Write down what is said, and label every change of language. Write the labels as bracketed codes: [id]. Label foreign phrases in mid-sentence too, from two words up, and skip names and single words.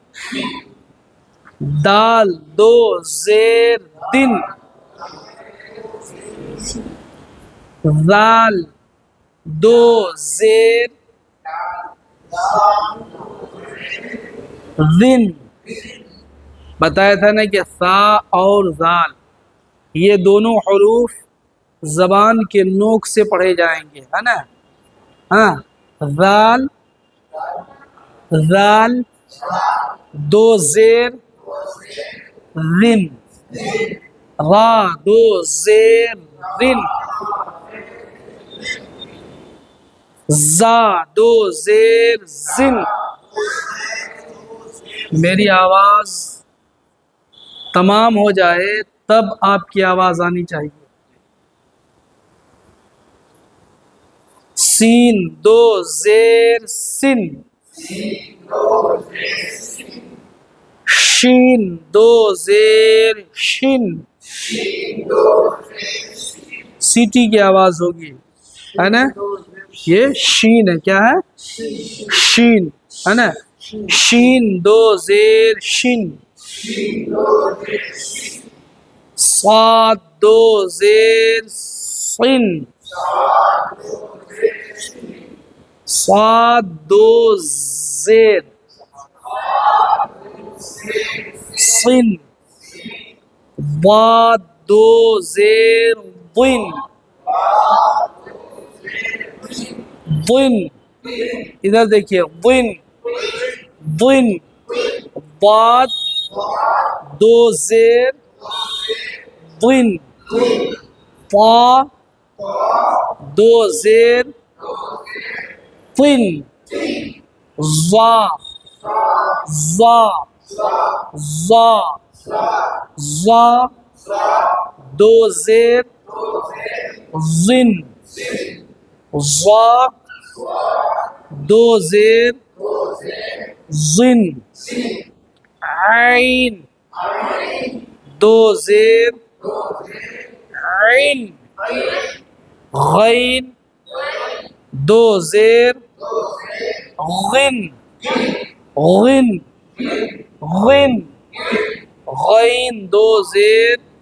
[ur] دال دو زیر دن، ذال دو زیر ذن. بتایا تھا نا کہ ثا اور ذال یہ دونوں حروف زبان کے نوک سے پڑھے جائیں گے، ہے نا؟ ہاں. ذال، ذال دو زیر رن، را دو زیر رن، زا دو زیر زن. میری آواز تمام ہو جائے تب آپ کی آواز آنی چاہیے. سین دو زیر سن، شین دو زیر شن. سیٹی کی آواز ہوگی، ہے نا؟ یہ شین ہے. کیا ہے؟ شین، ہے نا؟ شین دو زیر شن. صاد دو زیر صن، صاد دو زیر صن. ضاد دو زیر ضن، ضن. ادھر دیکھیے ضن، ضن. ضاد دو زیر ضن، طا دو زیر طن. ظا، ظا، ظا، ظا دو زیر ظن، ظا دو زیر زن عین دو زیر عین غین دو زیر غن غن غن غین دو زیر